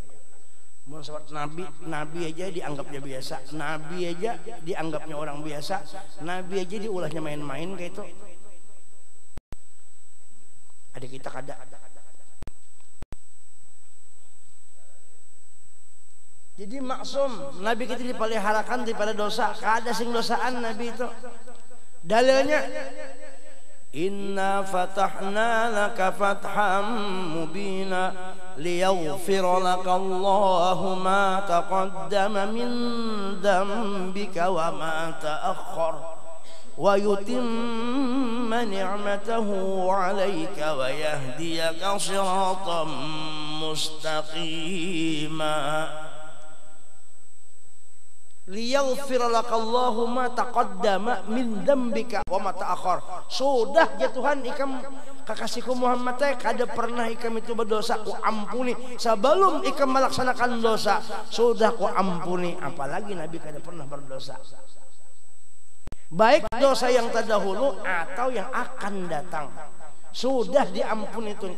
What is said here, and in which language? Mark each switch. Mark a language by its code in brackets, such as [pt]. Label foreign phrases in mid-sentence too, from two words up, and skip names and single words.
[bjn] Nabi aja dianggapnya biasa, Nabi aja dianggapnya orang biasa, Nabi aja diulahnya main-main kayak itu. Ada kita kada. Jadi maksum, Nabi kita dipeliharakan daripada dosa, kada sing dosaan Nabi itu. Dalilnya, [ar] إنا فتحنا لك فتحا مبينا ليغفر لك الله ما تقدم من ذنبك وما تأخر ويتم نعمته عليك ويهديك صراطا مستقيما. ليغفر لك الله ما تقدم من ذنبك وما تأخر. [bjn] Sudah ya Tuhan ikam kakasihku Muhammad teh kada pernah ikam itu berdosa, ku ampuni sebelum ikam melaksanakan dosa, sudah ku ampuni, apalagi Nabi kada pernah berdosa. [id] Baik dosa yang terdahulu atau yang akan datang sudah diampuni Tuhan.